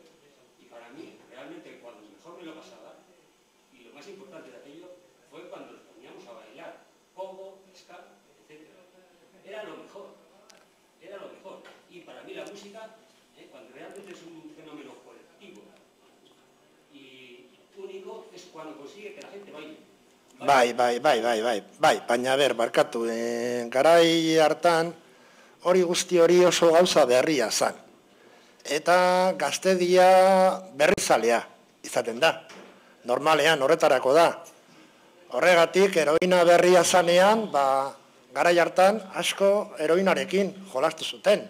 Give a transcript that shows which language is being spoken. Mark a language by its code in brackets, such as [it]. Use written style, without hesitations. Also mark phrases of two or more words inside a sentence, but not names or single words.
[es] Y para mí, realmente, cuando mejor me lo pasaba, y lo más importante de aquello, fue cuando nos poníamos a bailar, pogo, ska, etc. Era lo mejor, era lo mejor. Y para mí la música, cuando realmente es un fenómeno colectivo y único, es cuando consigue que la gente baile. [eu] Bai, baina ber, barkatu, garai hartan hori guzti hori oso gauza berria zan. Eta gaztedia berrizalea izaten da. Normalean horretarako da. Horregatik, heroina berria zanean, garai hartan asko heroinarekin jolastu zuten.